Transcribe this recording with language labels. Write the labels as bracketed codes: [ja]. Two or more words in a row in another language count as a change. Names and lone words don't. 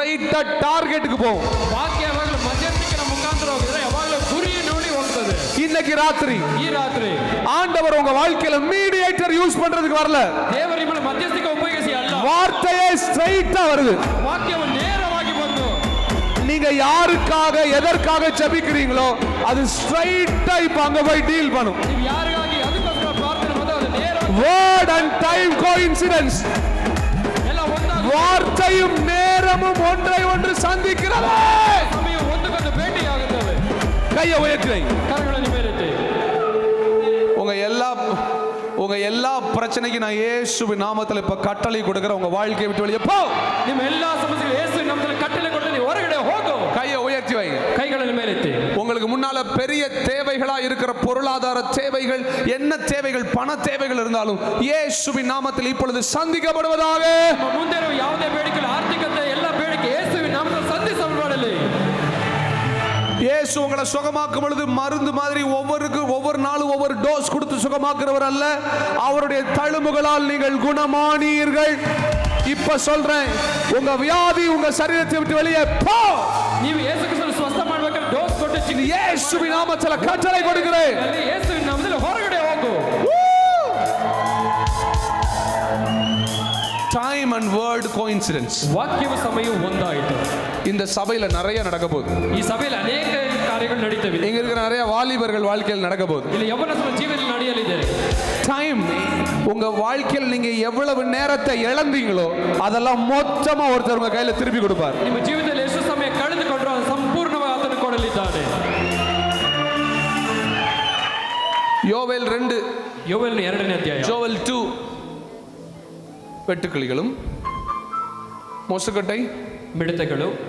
[en] straight targetge [kn] போகும். ವಾಕ್ಯ ಯಾವಾಗಲೂ ಮಧ್ಯಸ್ಥಿಕೆಯ ಮುಖಾಂತರ ಹೋಗಿದ್ರೆ ಯಾವಾಗಲೂ ಗುರಿ ನೋಡಿ ಹೋಗ್ತದೆ. [ta] இன்னைக்கு ராத்திரி [kn] ಈ ರಾತ್ರಿ [ta] ஆண்டவர் உங்க வாழ்க்கையில [en] mediator use [ta] பண்றதுக்கு வரல. [kn] ದೇವರು ನಿಮ್ಮನ್ನು ಮಧ್ಯಸ್ಥಿಕೆ ಉಪಯೋಗಿಸಿ ಅಲ್ಲ, [ta] வார்த்தையே ஸ்ட்ரைட்டா வருது. [kn] ವಾಕ್ಯವು ನೇರವಾಗಿ ಬಂದು [ta] நீங்க யாருக்காக எதற்காக ஜெபிக்கிறீங்களோ அது ஸ்ட்ரைட்டா இப்ப அங்க போய் டீல் பண்ணும். [kn] ನೀವು ಯಾರಿಗಾಗಿ ಅದಕ್ಕೋಸ್ಕರ ಪ್ರಾರ್ಥನೆ ಮಾಡೋದು ಅದು ನೇರವಾಗಿ [en] word and time coincidence. [kn] ಎಲ್ಲ ಒಂದಾಗಿ [ta] வார்த்தையும் நேரமும் ஒன்றை ஒன்று சந்திக்கிறது. [kn] ಸಮಯ ಒಂದಕ್ಕೊಂದು ಭೇಟಿಯಾಗುತ್ತವೆ. [ta] கையை உயர்த்தி [kn] ಕರಗಳನ್ನು ಮೇಲೆತ್ತಿ. [ta] உங்க எல்லா பிரச்சனைக்கு நான் இயேசுவின் நாமத்துல இப்ப கட்டளை கொடுக்கிறேன். உங்க வாழ்க்கையை விட்டு வெளியே போ. [kn] ನಿಮ್ಮ ಎಲ್ಲಾ ಸಮಸ್ಯೆಗಳು ಯೇಸುವಿನ ನಾಮದಲ್ಲಿ ಕಟ್ಟಳೆ ಕೊಡ್ತೀನಿ, ಹೊರಗಡೆ ಹೋಗು. [ta] கையை உயர்த்தி வைங்க. [kn] ಕೈಗಳನ್ನು ಮೇಲೆತ್ತಿ. [ta] உங்களுக்கு முன்னால பெரிய தேவைகளா இருக்கிற பொருளாதார தேவைகள், என்ன தேவைகள், பண தேவைகள் இருந்தாலும் இயேசுவின் நாமத்தில் இப்பொழுது சந்திக்கப்படுவதாக. [kn] ನಿಮ್ಮ ಮುಂದೆ ಇರುವ ಯಾವುದೇ ಬೇಡಿಕೆ, ಆರ್ಥಿಕತೆ ಎಲ್ಲ ಬೇಡಿಕೆ ಯೇಸುವಿನ ನಾಮದಲ್ಲಿ ಸಂಧಿಸಲ್ಪಡಲಿ. [ta] இயேசு உங்களை சுகமாக்கும் பொழுது மருந்து மாதிரி ஒவ்வொரு நாளும் ஒவ்வொரு டோஸ் கொடுத்து சுகமாக்குறவர் அல்ல. அவருடைய தழும்புகளால் நீங்கள் குணமானீர்கள். இப்ப சொல்றேன், உங்க வியாதி உங்க சரீரத்தை விட்டு வெளியே போ. [kn] ನೀವು ಯೇಸು ಕ್ರಿಸ್ತನ ಸ್ವಸ್ಥ ಮಾಡಬೇಕಾದ್ರೆ ಡೋಸ್ ಕೊಟ್ಟು [ta] இயேசுவின் நாமத்தில் கட்டளை கொடுக்கிறேன். [kn] ಯೇಸುವಿನ ನಾಮದಲ್ಲಿ ಹೊರಗಡೆ ಹೋಗು. [en] time and word coincidence. [kn] ವಾಕ್ಯವು ಸಮಯವು ಒಂದಾಯಿತು. [ta] இந்த சபையில நிறைய நடக்க போகுது. [kn] ಈ ಸಭೆಯಲ್ಲಿ ಅನೇಕ ಕಾರ್ಯಗಳು ನಡೀತವೆ. [ta] இங்க இருக்கிற நிறைய வாலிபர்கள் வாழ்க்கையில் நடக்க போகுது. [kn] ಇಲ್ಲಿ ಯೌವನಸ್ಥರ ಜೀವನದಲ್ಲಿ ನಡೆಯಲಿದೆ. [ta] டைம், உங்க வாழ்க்கையில் நீங்க எவ்வளவு நேரத்தை இழந்தீங்களோ அதெல்லாம் மொத்தமா ஒருத்தர் உங்க கையில திருப்பி கொடுப்பார். [kn] ನಿಮ್ಮ ಜೀವಿತದಲ್ಲಿ ಎಷ್ಟು ಸಮಯ ಕಳೆದುಕೊಂಡ್ರು ಅದು ಸಂಪೂರ್ಣವಾಗಿ ಆತನು ಕೊಡಲಿದ್ದಾನೆ. [ta] யோவேல் 2, [kn] ಯೋವೇಲ್ 2ನೇ ಅಧ್ಯಾಯ. [ta] ஜோவல் 2, வெட்டுக்கிளிகளும் மொசுக்கட்டை [kn] ಮಿಡತೆಗಳು,